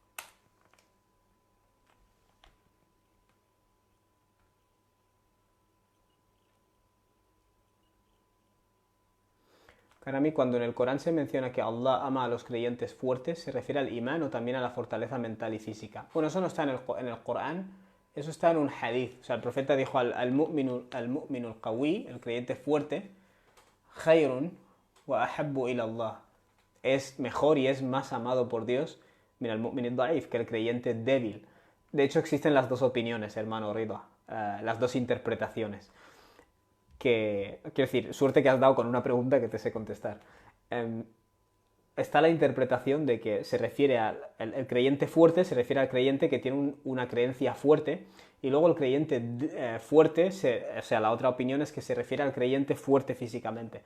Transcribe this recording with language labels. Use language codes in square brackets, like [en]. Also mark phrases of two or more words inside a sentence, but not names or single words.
[es] Para mí, cuando en el Corán se menciona que Allah ama a los creyentes fuertes, ¿se refiere al imán o también a la fortaleza mental y física? Bueno, eso no está en el Corán, eso está en un hadith. O sea, el profeta dijo [ar] المؤمن القوي, [es] el creyente fuerte, [ar] خير وأحب إلى الله. [es] Es mejor y es más amado por Dios, mira, [ar] المؤمن الضعيف, [es] que el creyente débil. De hecho, existen las dos opiniones, hermano Rida, las dos interpretaciones. quiero decir, suerte que has dado con una pregunta que te sé contestar. Está la interpretación de que se refiere al el creyente fuerte, se refiere al creyente que tiene una creencia fuerte, y luego el creyente fuerte, o sea, la otra opinión es que se refiere al creyente fuerte físicamente.